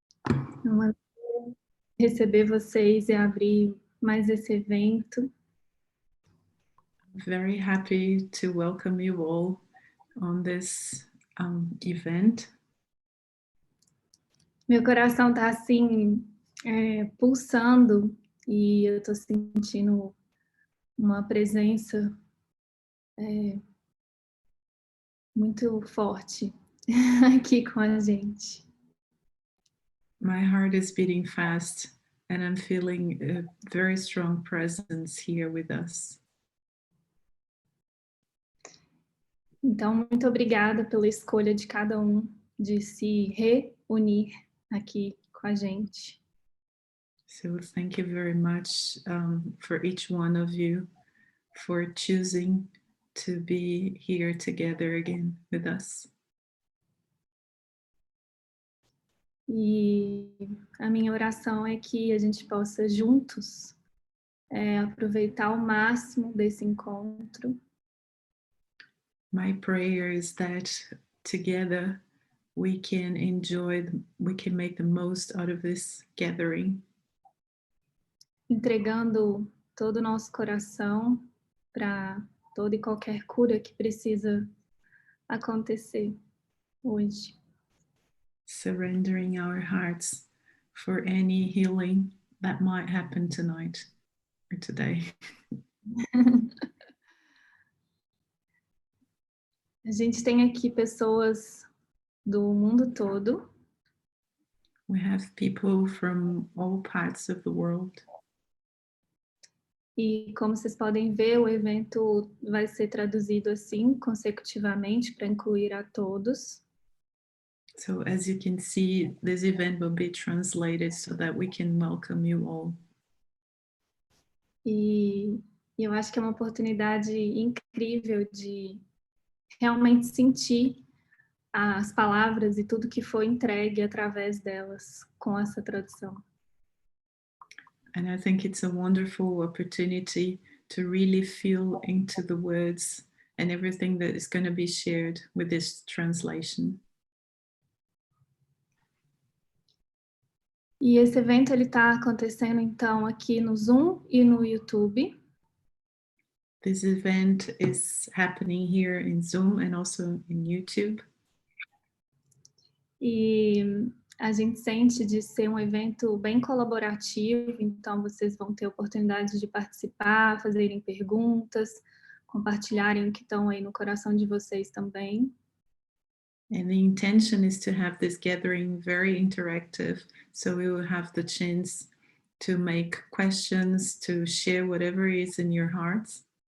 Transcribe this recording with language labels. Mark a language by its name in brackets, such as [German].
[Portuguese] É uma alegria receber vocês e abrir mais esse evento. [English] Very happy to welcome you all on this event. [Portuguese] Meu coração está assim, pulsando e eu estou sentindo uma presença muito forte aqui com a gente. [English] My heart is beating fast and I'm feeling a very strong presence here with us. [Portuguese] Então, muito obrigada pela escolha de cada um de se reunir aqui com a gente. [English] So thank you very much for each one of you for choosing to be here together again with us. [Portuguese] E a minha oração é que a gente possa juntos aproveitar ao máximo desse encontro. [English] My prayer is that together we can make the most out of this gathering. [Portuguese] Entregando todo o nosso coração para toda e qualquer cura que precisa acontecer hoje. [English] Surrendering our hearts for any healing that might happen tonight or today. [Portuguese] A gente tem aqui pessoas do mundo todo. [English] We have people from all parts of the world. [Portuguese] E como vocês podem ver, o evento vai ser traduzido assim, consecutivamente, para incluir a todos. [English] So as you can see, this event will be translated so that we can welcome you all. [Portuguese] E eu acho que é uma oportunidade incrível de realmente sentir as palavras e tudo que foi entregue através delas com essa tradução. [English] And I think it's a wonderful opportunity to really feel into the words and everything that is going to be shared with this translation. [Portuguese] E esse evento ele está acontecendo então aqui no Zoom e no YouTube. [English] This event is happening here in Zoom and also in YouTube. [Portuguese] E a gente sente de ser um evento bem colaborativo, então vocês vão ter oportunidade de participar, fazerem perguntas, compartilharem o que estão aí no coração de vocês também. [English] And the intention is to have this gathering very interactive, so we will have the chance to make questions, to share whatever is in your hearts.